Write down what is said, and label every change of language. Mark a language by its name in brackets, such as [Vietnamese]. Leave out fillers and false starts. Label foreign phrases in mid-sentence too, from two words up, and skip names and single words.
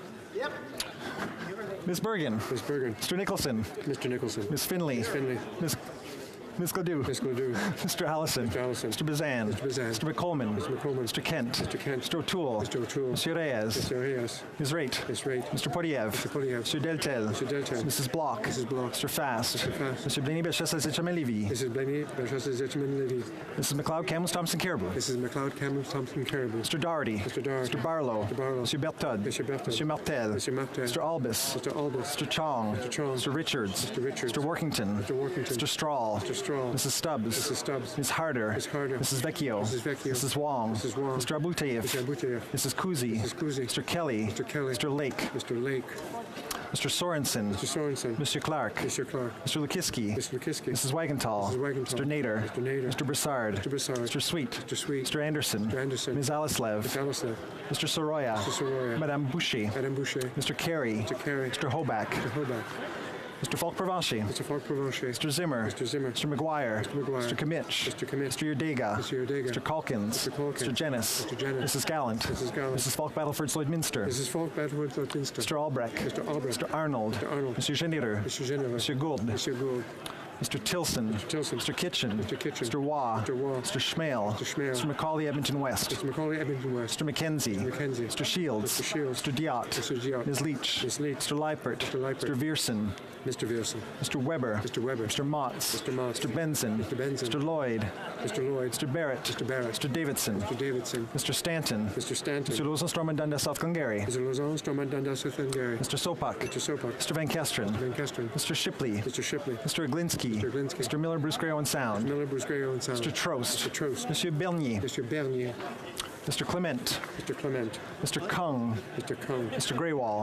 [English] Ms. Bergen. Ms. Bergen. Mr. Nicholson. Mr. Nicholson. Ms. Finley. Ms. Finley. Ms. Ms. Gladue. Ms. Gladue. Mr. Allison. Mr. Allison. Mr. Bazan. Mr. Bazan. Mr. McColman. Mr. McColman. Mr. Kent. Mr. Kent. Mr. O'Toole. Mr. O'Toole. Mr. Reyes. Mr. Reyes. Ms. Raitt. Ms. Raitt. Mr. Poilievre. Mr. Poilievre. Mr. Deltel. Mr. Deltel. Mrs. Block. Mrs. Block. Mr. Fast. Mr. Fast. Mr. Blaney Belchester Zitchaman-Levy. Mrs. Blaney Belchester Zitchaman-Levy. Mrs. McLeod Campbell Thompson Caribou. Mrs. McLeod Campbell Thompson Caribou. Mr. Doherty. Mr. Doherty. Mr. Barlow. Mr. Barlow. Mr. Berthod. Mr. Berthod. Mr. Martel. Mr. Martel. Mr. Albus. Mr. Albus. Mr. Chong. Mr. Chong. Mr. Richards. Mr. Richards. Mr. Workington. Mr. Workington. Mr. Strahl. Mr. Strahl. Mrs. Stubbs. Mrs. Stubbs. Ms. Harder. Ms. Harder. Mrs. Vecchio. Mrs. Vecchio. Mrs. Wong. Mrs. Wong. Mr. Abuteyev. Mr. Abuteyev. Mrs. Kuzi. Mrs. Kuzi. Mr. Kelly. Mr. Kelly. Mr. Lake. Mr. Lake. Mr. Sorensen. Mr. Sorensen. Mr. Clark. Mr. Clark. Mr. Lukiski. Mr. Lukiski. Mrs. Wagenthal. Mrs. Wagenthal. Mr. Nader. Mr. Nader. Mr. Broussard. Mr. Broussard. Mr. Sweet. Mr. Sweet. Mr. Anderson. Mr. Anderson. Ms. Alislev. Mr. Alislev. Mr. Soroya. Mr. Soroya. Madame Boucher. Madame Boucher. Mr. Carey. Mr. Carey. Mr. Hoback. Mr. Hoback. Mr. Falk-Provencher. Mr. Falk-Provencher. Mr. Zimmer. Mr. Zimmer. Mr. McGuire. Mr. McGuire. Mr. Kimmich. Mr. Kimmich. Mr. Yurdega. Mr. Yurdega. Mr. Calkins. Mr. Calkins. Mr. Jennis. Mr. Jennis. Mrs. Gallant. Mrs. Gallant. Mrs. Falk-Battleford Lloyd-Minster. Mrs. Falk-Battleford Lloyd-Minster. Mr. Albrecht. Mr. Albrecht. Mr. Arnold. Mr. Arnold. Mr. Geneder. Mr. Geneva. Mr. Gould. Mr. Gould. Mr. Tilson. Mr. Tilson. Mr. Kitchen. Mr. Kitchen. Mr. Waugh. Mr. Waugh. Mr. Schmale. Mr. Schmale. Mr. Macaulay Edmonton West. Mr. Macaulay Edmonton West. Mr. McKenzie. Mr. McKenzie. Mr. Shields. Mr. Shields. Mr. Diot. Mr. Diot. Ms. Leach. Ms. Leach. Mr. Leipert. Mr. Leipert. Mr. Vierson. Mr. Vierson. Mr. Weber. Mr. Weber. Mr. Motz. Mr. Motz. Mr. Benson. Mr. Benson. Mr. Lloyd. Mr. Lloyd. Mr. Barrett. Mr. Barrett. Mr. Davidson. Mr. Davidson. Mr. Stanton. Mr. Stanton. Mr. Lozon and Dundas South Glengarry. Mr. Lozon, Stormont, Dundas, South Glengarry. Mr. Sopak. Mr. Sopak. Mr. Van Kesteren. Mr. Van Kesteren. Mr. Shipley. Mr. Shipley. Mr. Aglinski. Mr. Aglinski. Mr. Miller, Bruce Gray, Owen Sound. Miller, Bruce Gray, Owen Sound. Mr. Trost. Mr. Trost. Monsieur Bernier. Mr. Bernier. Mr. Clement. Mr. Clement. Mr. Kung. Mr. Kung. Mr. Greywall.